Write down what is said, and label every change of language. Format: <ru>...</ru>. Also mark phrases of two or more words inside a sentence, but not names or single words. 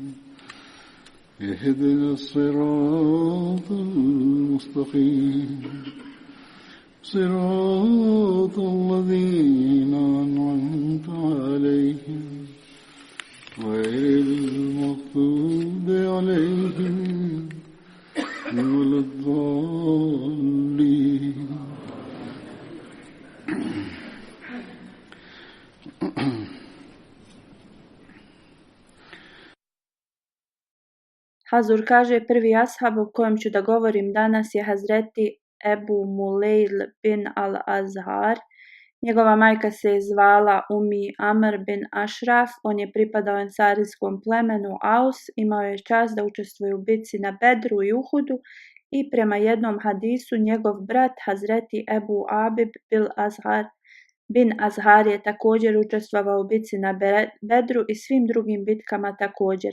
<ar>اهدنا الصراط المستقيم صراط الذين أنعمت عليهم غير المغضوب عليهم ولا الضالين.</ar> <bs>Hazur kaže, prvi ashab o kojem ću da govorim danas je Hazreti Ebu Mulejl bin al-Azhar. Njegova majka se je zvala Amr bin Ašraf, on je pripadao ensarijskom plemenu Aus, imao je čast da učestvuje u bitci na Bedru i Uhudu i prema jednom hadisu njegov brat Hazreti Ebu Abib bin Azhar je također učestvovao u bitci na Bedru i svim drugim bitkama također.</bs>